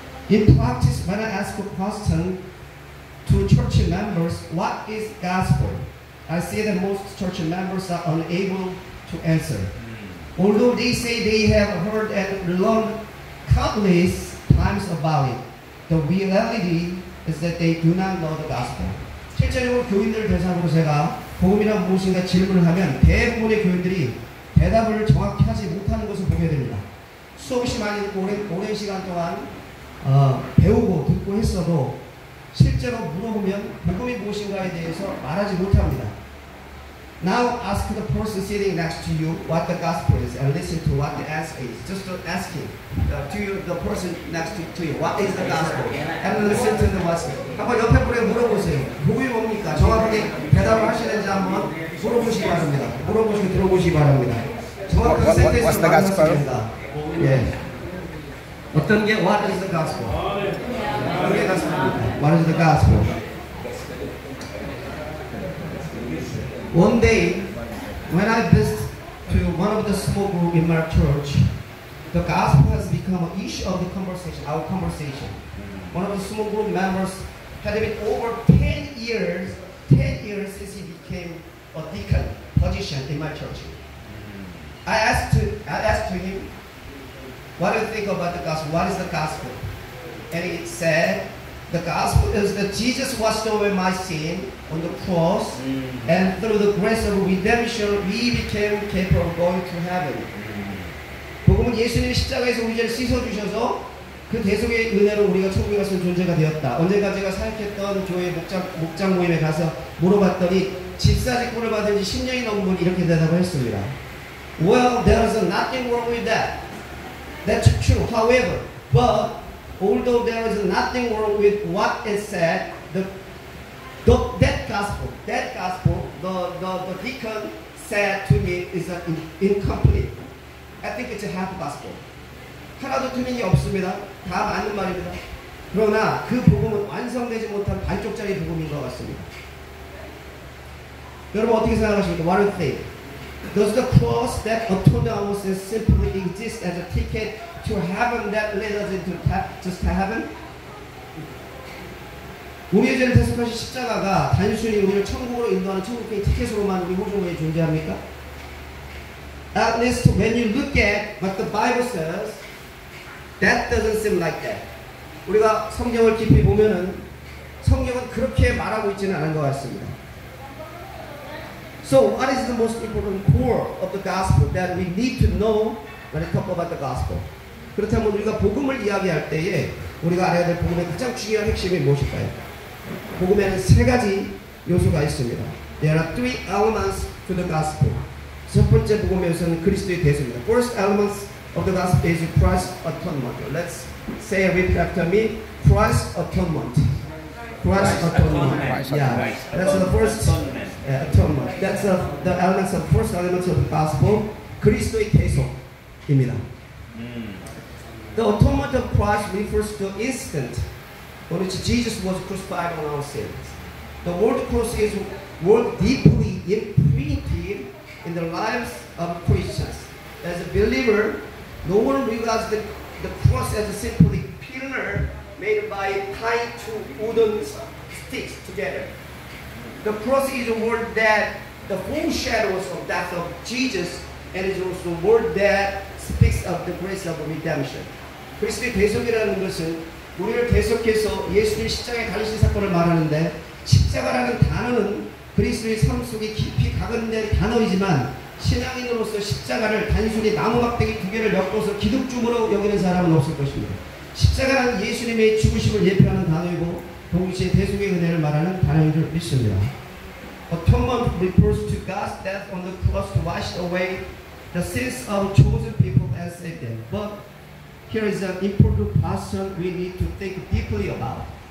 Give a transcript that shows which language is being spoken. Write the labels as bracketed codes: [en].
[en] In practice, when I ask a question to church members, what is gospel? I see that most church members are unable to answer. Although they say they have heard and learned countless times about it, the reality is that they do not know the gospel. [ko] 실제로 교인들 대상으로 제가 복음이란 무엇인가 질문을 하면 대부분의 교인들이 대답을 정확히 하지 못하는 것을 보게 됩니다. 수없이 많이 오랜 시간 동안 배우고 듣고 했어도 실제로 물어보면 복음이 무엇인가에 대해서 말하지 못합니다. [en] Now ask the person sitting next to you what the gospel is and listen to what the answer is. Just asking the person next to you what is the gospel and listen to the gospel. [ko] 한번 옆에 분에 물어보세요. 복음이 뭡니까? 정확하게 대답 대답을 하시는지 한번 물어보시기 바랍니다. 물어보시고 들어보시기 바랍니다. 정확한 센텐스로 말씀하십니다. 예. 어떤 게 [en] What is the gospel? [ko] 어떤 게 gospel입니다. [en] What is the gospel? One day, when I visited to one of the small group in my church, the gospel has become an issue of the conversation, our conversation. One of the small group members had been over 10 years since he became a deacon position in my church. I asked to him, what do you think about the gospel? What is the gospel? And he said, the gospel is that Jesus washed away my sin on the cross, and through the grace of redemption, we became capable of going to heaven. [ko] 복음은 예수님이 십자가에서 우리 죄를 씻어주셔서 그 대속의 은혜로 우리가 천국에 가서 존재가 되었다. 언젠가 제가 사역했던 교회 목장 모임에 가서 물어봤더니 집사직분을 받은 지 10년이 넘은 분이 이렇게 대답을 했습니다. [en] Well, there is nothing wrong with that. That's true. However, but although there is nothing wrong with what is said, that gospel, the deacon said to me is incomplete. I think it's a half gospel. [ko] 하나도 틀린 게 없습니다. 다 맞는 말입니다. 그러나 그 복음은 완성되지 못한 반쪽짜리 복음인 것 같습니다. 여러분 어떻게 생각하십니까? [en] What do you think? Does the cross that atoned our sins simply exist as a ticket to heaven that leads us into just heaven? [ko] 우리의 죄를 대속하신 십자가가 단순히 우리를 천국으로 인도하는 천국의 티켓으로만 우리 호종에 존재합니까? [en] At least when you look at what the Bible says, that doesn't seem like that. [ko] 우리가 성경을 깊이 보면은 성경은 그렇게 말하고 있지는 않은 것 같습니다. [en] So, what is the most important core of the gospel that we need to know when we talk about the gospel? [ko] 그렇다면 우리가 복음을 이야기할 때에 우리가 알아야 될 복음의 가장 중요한 핵심이 무엇일까요? 복음에는 세 가지 요소가 있습니다. [en] There are three elements to the gospel. [ko] 첫 번째 복음의 요소는 그리스도의 대속입니다. [en] First elements of the gospel is Christ's atonement. Let's say repeat after me. Christ's atonement. Christ's atonement. Yeah, that's the first atonement. That's the elements of first elements of the gospel. [ko] 그리스도의 대속입니다. [en] The atonement of Christ refers to instant on which Jesus was crucified on our sins. The word cross is word deeply imprinted in the lives of Christians. As a believer, no one regards the cross as a simply pillar made by tying two wooden sticks together. The cross is a word that the foreshadows of death of Jesus, and is also a word that speaks of the grace of redemption. [ko] 그리스도의 대속이라는 것은 우리를 대속해서 예수님이 십자가에 달리신 사건을 말하는데 십자가라는 단어는 그리스도의 삶 속에 깊이 각인된 단어이지만 신앙인으로서 십자가를 단순히 나무 막대기 두 개를 엮어서 기둥줌으로 여기는 사람은 없을 것입니다. 십자가는 예수님의 죽으심을 예표하는 단어이고 동시에 대속의 은혜를 말하는 단어인 줄 믿습니다. [en] Atonement refers to God's death on the cross to wash away the sins of chosen people and save them. But here is an important question we need to think deeply about.